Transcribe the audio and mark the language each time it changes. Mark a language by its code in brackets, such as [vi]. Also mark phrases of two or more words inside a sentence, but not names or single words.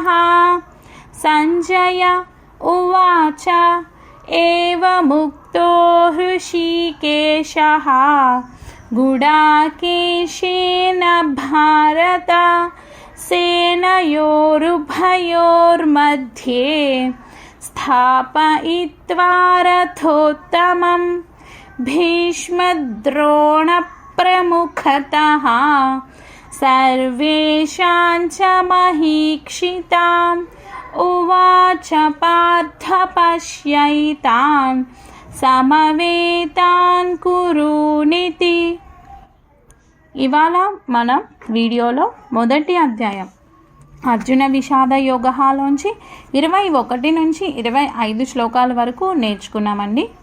[sa] సంజయ ఉవాచ ఏవముక్తో హృషీకేశః గుడాకేశేన భారత సేనయోరుభయోర్मध्ये స్థాపయిత్వా రథోత్తమం. భీష్మద్రోణ ప్రముఖతః सर्वेषां च महीक्षिताम् उवाच पार्थ पश्यैतान् సమవేతాన్ కురునితి. [te] ఇవాళ మనం వీడియోలో మొదటి అధ్యాయం అర్జున విషాద యోగలోంచి 21 నుంచి 25 శ్లోకాల వరకు నేర్చుకున్నామండి.